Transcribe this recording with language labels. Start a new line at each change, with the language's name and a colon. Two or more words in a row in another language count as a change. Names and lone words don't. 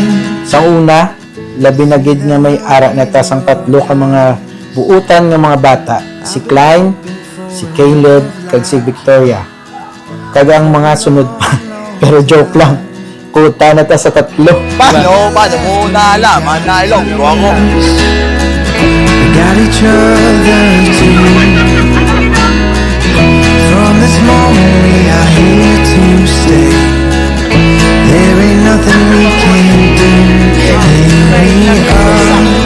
Hiligaynon: Sa una, labi na gid nga may ara na ta sang tatlo ka mga buutan nga mga bata, si Klein, si Caleb, kag si Victoria. Kag ang mga sunod pa. Pero
English: joke lang.
Hiligaynon: Kuta na ta sa tatlo. Paano mo naalaman na ilonggo ako?
English: We got each other too. From this moment we are here to stay. There ain't nothing we can do. Here we are.